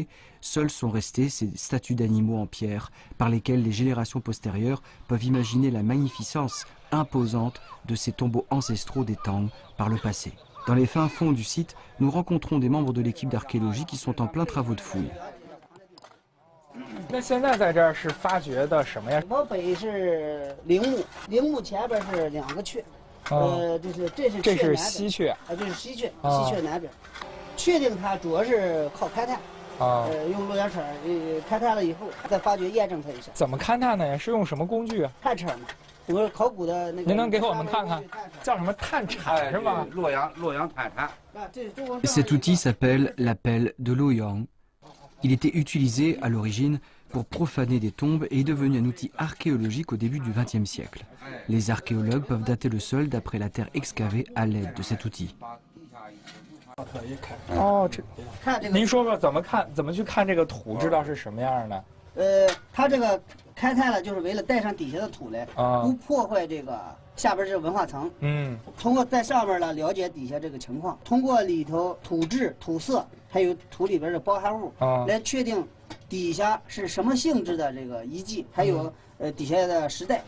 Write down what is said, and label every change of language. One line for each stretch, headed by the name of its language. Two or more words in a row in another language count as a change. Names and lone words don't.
French: Seuls sont restés ces statues d'animaux en pierre par lesquelles les générations postérieures peuvent imaginer la magnificence imposante de ces tombeaux ancestraux des Tang par le passé. Dans les fins fonds du site, nous rencontrons des membres de l'équipe d'archéologie qui sont en plein travaux de fouilles.
Chinese: 那现在在这儿是发掘的什么呀？往北是陵墓，陵墓前边是2个阙，这是西阙，这是西阙，西阙南边。确定它主要是靠勘探，用螺旋铲勘探了以后，再发掘验证它一下。怎么勘探呢？是用什么工具啊？探车嘛， 整个考古的那个。您能给我们看看，叫什么探铲是吗？洛阳探铲。
French: Cet outil s'appelle la pelle de Loyang. Il était utilisé à l'origine pour profaner des tombes et est devenu un outil archéologique au début du XXe siècle. Les archéologues peuvent dater le sol d'après la terre excavée à l'aide de cet outil.
Chinese: 哦，您说说怎么去看这个土，知道是什么样的？它这个开探了，就是为了带上底下的土来，不破坏这个下边这个文化层。通过在上面呢了解底下这个情况，通过里头土质、土色，还有土里边的包含物，来确定底下是什么性质的这个遗迹，还有底下的时代。